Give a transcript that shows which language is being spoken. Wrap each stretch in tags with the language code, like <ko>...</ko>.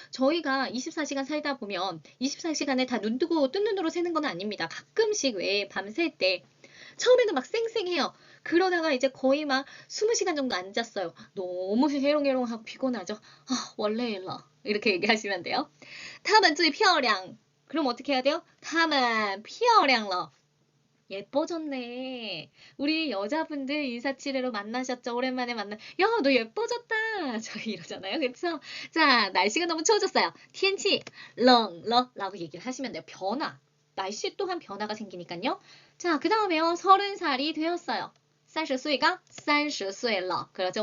<ko>저희가 24시간 살다 보면 24시간에 다 눈 뜨고 뜬 눈으로 새는 건 아닙니다. 가끔씩 왜 밤샐 때 처음에는 막 쌩쌩해요. 그러다가 이제 거의 막 20시간 정도 앉았어요. 너무 해롱해롱하고 피곤하죠. 아, 원래 일러. 이렇게 얘기하시면 돼요.</ko> <zh>她们最漂亮.</zh> <ko>그럼 어떻게 해야 돼요?</ko> <zh>她们漂亮了.</zh> <ko>예뻐졌네. 우리 여자분들 인사치레로 만나셨죠? 오랜만에 만나. 야, 너 예뻐졌다. 저희 이러잖아요. 그쵸? 자, 날씨가 너무 추워졌어요.</ko> <zh>天气冷了</zh> <ko>라고 얘기를 하시면 돼요. 변화. 날씨 또한 변화가 생기니까요. 자, 그 다음에요. 30살이 되었어요. 30岁가 30岁了. 그러죠?</ko>